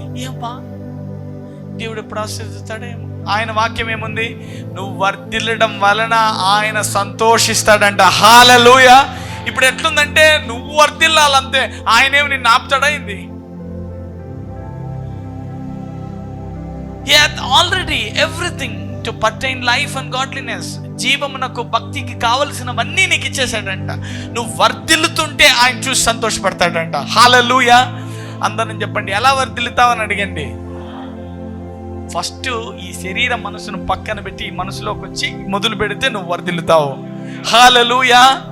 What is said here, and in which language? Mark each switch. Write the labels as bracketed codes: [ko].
[te] ఏమా దేవుడు ఎప్పుడు ఆశీర్వదిస్తాడేమో. ఆయన వాక్యం ఏముంది? నువ్వు వర్ధిల్లడం వలన ఆయన సంతోషిస్తాడంట. హల్లెలూయా. ఇప్పుడు ఎట్లుందంటే, నువ్వు వర్ధిల్లాలంతే, ఆయనేమి నిన్ను ఆపుతాడా ఏంది? [en] He hath already everything to pertain life and godliness. [te] జీవమునకు, భక్తికి కావలసినవన్నీ నీకు ఇచ్చేసాడంట. నువ్వు వర్ధిల్లుతుంటే ఆయన చూసి సంతోషపడతాడంట. హల్లెలూయా. అందరం చెప్పండి, ఎలా వర్ధిల్లుతావని అడిగండి. ఫస్ట్ ఈ శరీర మనసును పక్కన పెట్టి ఈ మనసులోకి వచ్చి మొదలు పెడితే నువ్వు వర్ధిల్లుతావు. హల్లెలూయా.